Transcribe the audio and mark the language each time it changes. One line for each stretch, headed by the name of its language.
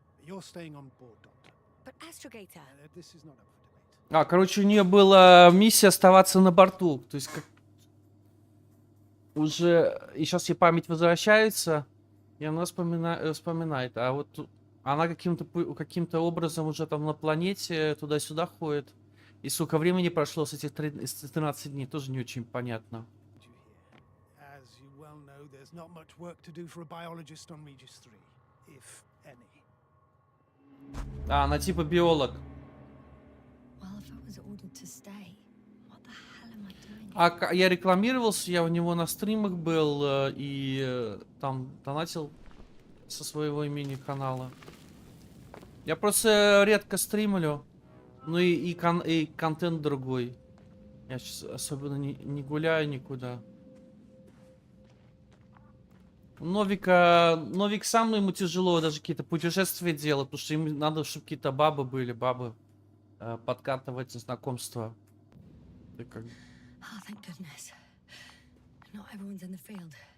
English: You're staying on board, Doctor. But Astrogator. This is not up for debate.
Russian: Короче, у нее была миссия оставаться на борту. То есть как... уже... И сейчас ей память возвращается, и она вспоминает. А вот она каким-то образом уже там на планете туда-сюда ходит. И сколько времени прошло с этих 13 дней, тоже не очень понятно.
English: You here. As you well know, there's not much work to do for a biologist on Regis 3, if any.
Russian: Она типа биолог.
English: Well, if I was ordered to stay, what the hell am I doing?
Russian: А я рекламировался, я у него на стримах был и там донатил со своего имени канала. Я просто редко стримлю, ну и контент другой. Я сейчас особенно не гуляю никуда. Новик сам ему тяжело даже какие-то путешествия делать, потому что ему надо, чтобы какие-то бабы подкатывать знакомства. Ты как...
English: Oh, thank goodness. Not everyone's in the field.